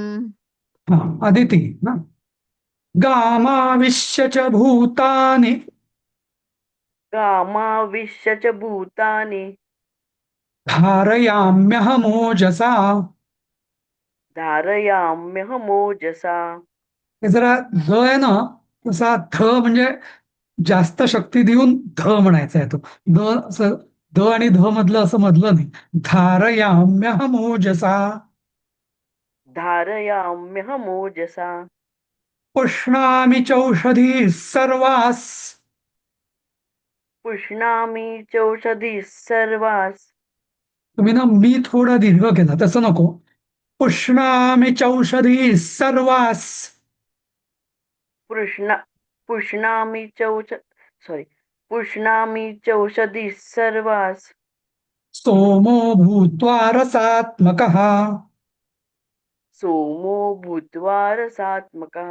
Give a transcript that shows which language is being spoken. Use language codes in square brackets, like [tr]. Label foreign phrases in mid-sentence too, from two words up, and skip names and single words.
[sa] अदिती ना गामाविश्य च भूतानि कामाविश्य च भूतानि धारयाम्यहमोजसा. धारयाम्यहमोजसा [mr] हे जरा ध आहे ना तसा ध म्हणजे जास्त शक्ती देऊन ध म्हणायचा आहे तो. ध असं ध आणि ध मधलं असं मधलं नाही. [sa] धारयाम्यहमोजसा धारयाम्यहमोजसा पुष्णामि चौषधी सर्वास. पुष्णामि चौषधीः सर्वास् [mr] तुम्ही ना मी थोडा दीर्घ केला तसं नको. [sa] पुष्णामि चौषधी सर्वास पुष्णा पुष्णामि चौष सॉरी पुष्णामि चौषधीः सर्वास् सोमो भूत्वा रसात्मकः. सोमो भूत्वा रसात्मकः